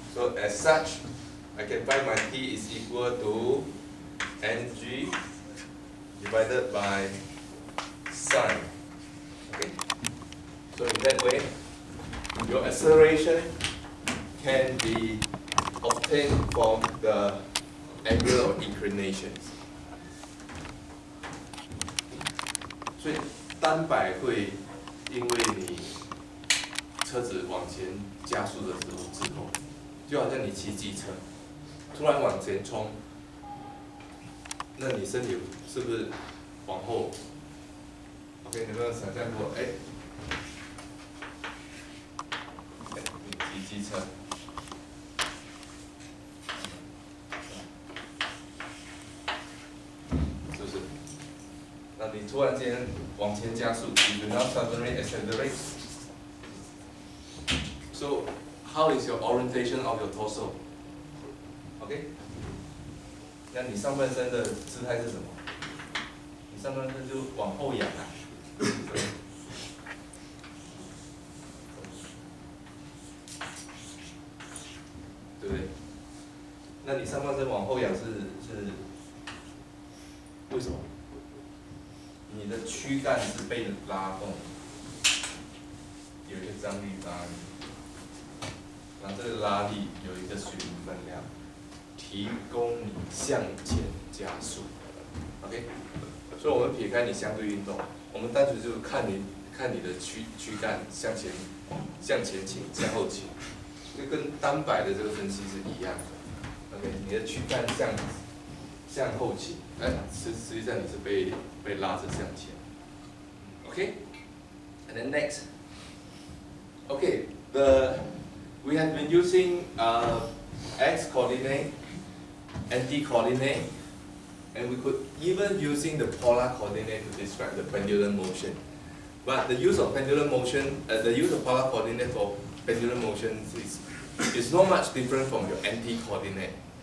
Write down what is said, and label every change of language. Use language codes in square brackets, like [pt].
[en] So as such, I can find my T is equal to mg divided by sine. Okay. So in that way, your acceleration can be obtained from the angle of inclination. [zh] 所以单摆会因为你车子往前加速的时候滞后，就好像你骑机车，突然往前冲，那你身体是不是往后 ？OK， 你有没有想象过？你骑机车。那你突然间往前加速 ， [en] you do not suddenly accelerate. So, how is your orientation of your torso? OK? [zh] 那你上半身的姿态是什么？你上半身就往后仰啊，对不对？那你上半身往后仰是为什么？你的躯干是被拉动，有一个张力拉力，然后这个拉力有一个水平分量，提供你向前加速。 OK， 所以我们撇开你相对运动，我们单纯就看你的躯干向前倾、向后倾，就跟单摆的这个分析是一样的。 OK， 你的躯干向后倾，实际上你是被拉着向前。 [en] Okay, and then next. Okay, we have been using x coordinate, anti coordinate, and we could even using the polar coordinate to describe the pendulum motion. But the use of pendulum motion, the use of polar coordinate for pendulum motion is not much different from your anti coordinate.